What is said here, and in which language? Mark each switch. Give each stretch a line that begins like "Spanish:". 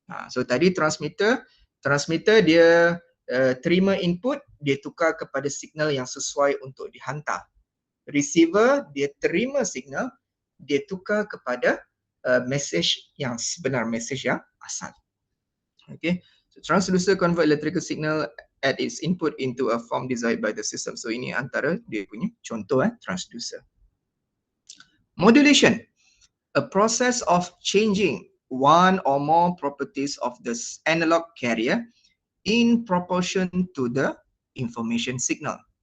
Malay: So tadi transmitter dia terima input, dia tukar kepada signal yang sesuai untuk dihantar. Receiver dia terima signal, dia tukar kepada message yang sebenar, message yang asal.
English: Okay, so transducer convert electrical signal at its input into a form desired by the system.
Malay: So ini antara dia punya contoh transducer.
English: Modulation, a process of changing one or more properties of the analog carrier in proportion to the information signal.